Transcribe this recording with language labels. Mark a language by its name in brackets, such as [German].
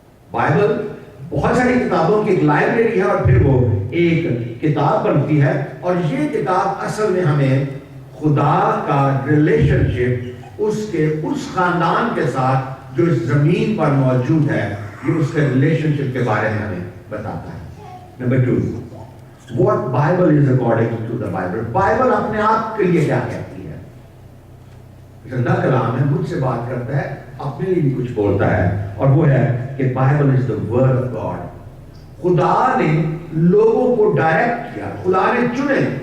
[Urdu] Bible بہت ساری کتابوں کی ایک لائبریری ہے, اور پھر وہ ایک کتاب بنتی ہے, اور یہ کتاب اصل میں ہمیں خدا کا ریلیشن شپ اس خاندان کے ساتھ جو اس زمین پر موجود ہے, یہ اس کے ریلیشن شپ کے بارے میں ہمیں بتاتا ہے. [English] Number 2, what Bible is according to the Bible. [Urdu] Bible اپنے آپ کے لیے کیا کہتی ہے؟ زندہ کلام ہے, مجھ سے بات کرتا ہے, اپنے لیے بھی کچھ بولتا ہے, اور وہ ہے کہ Bible [English] is the word of God. [Urdu] خدا نے لوگوں کو ڈائریکٹ کیا, خدا نے چنے.